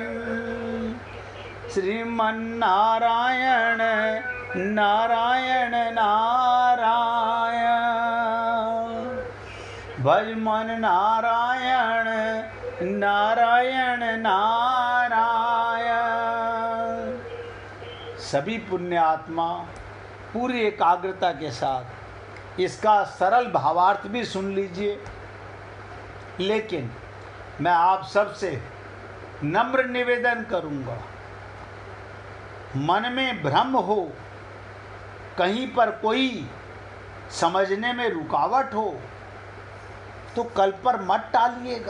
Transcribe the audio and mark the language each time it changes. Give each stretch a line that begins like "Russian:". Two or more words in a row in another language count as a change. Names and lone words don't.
Hindi: श्रीमन नारायण नारायण नारायण, भज मन नारायण नारायण नारायण। सभी पुण्य आत्मा पूरी एकाग्रता के साथ इसका सरल भावार्थ भी सुन लीजिए। लेकिन मैं आप सबसे नम्र निवेदन करूंगा, मन में भ्रम हो, कहीं पर कोई समझने में रुकावट हो तो कल पर मत टालिएगा।